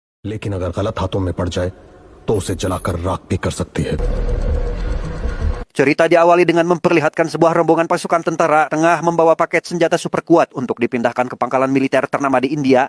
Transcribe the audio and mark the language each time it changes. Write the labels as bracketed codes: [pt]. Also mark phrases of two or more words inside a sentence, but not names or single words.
[hi] लेकिन अगर गलत हाथों में पड़ जाए तो उसे जलाकर राख भी कर सकती है. [id] Cerita diawali dengan memperlihatkan sebuah rombongan pasukan tentara tengah membawa paket senjata super kuat untuk dipindahkan ke pangkalan militer ternama di India.